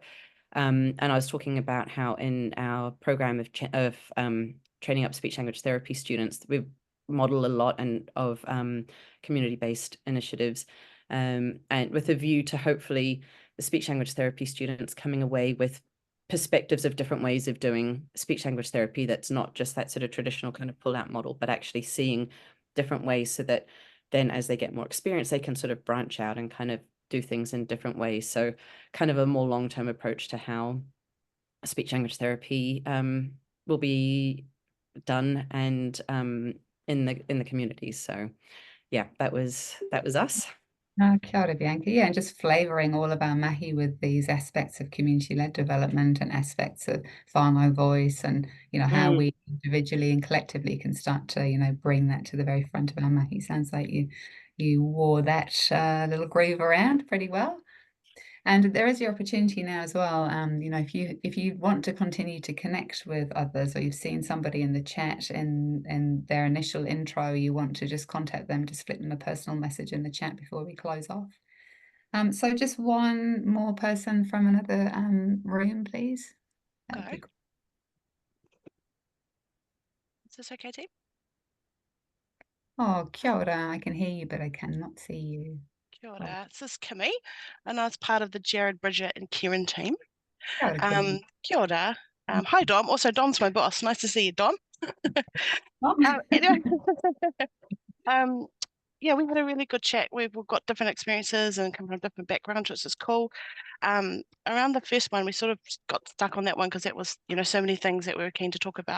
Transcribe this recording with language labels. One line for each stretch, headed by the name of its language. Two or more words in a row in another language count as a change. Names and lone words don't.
English: And I was talking about how in our program of training up speech language therapy students, we model a lot of community-based initiatives, and with a view to hopefully the speech language therapy students coming away with perspectives of different ways of doing speech language therapy that's not just that sort of traditional kind of pull-out model, but actually seeing different ways, so that then as they get more experience, they can sort of branch out and kind of do things in different ways. So kind of a more long-term approach to how speech language therapy will be done and in the communities. So yeah, that was us.
Māori: kia ora, Bianca.
English: Yeah, and just flavouring all of our mahi with these aspects of community-led development and aspects of whānau voice, and, you know, how we individually and collectively can start to, you know, bring that to the very front of our mahi. Sounds like you wore that little groove around pretty well. And there is your opportunity now as well. You know, if you want to continue to connect with others, or you've seen somebody in the chat in their initial intro, you want to just contact them, just flip them a personal message in the chat before we close off. So just one more person from another room, please. Is this okay, team?
Māori: Oh, kia ora.
English: I can hear you, but I cannot see you.
Māori: Kia ora.
English: This is Kimmy, and I was part of the Jared, Bridget, and Kieran team.
Māori: Kia ora, Kimmy. Kia ora. Hi,
English: Dom. Also, Dom's my boss. Nice to see you, Dom. Anyway, yeah, we had a really good chat. We've got different experiences and come from different backgrounds, which is cool. Around the first one, we sort of got stuck on that one because that was, you know, so many things that we were keen to talk about.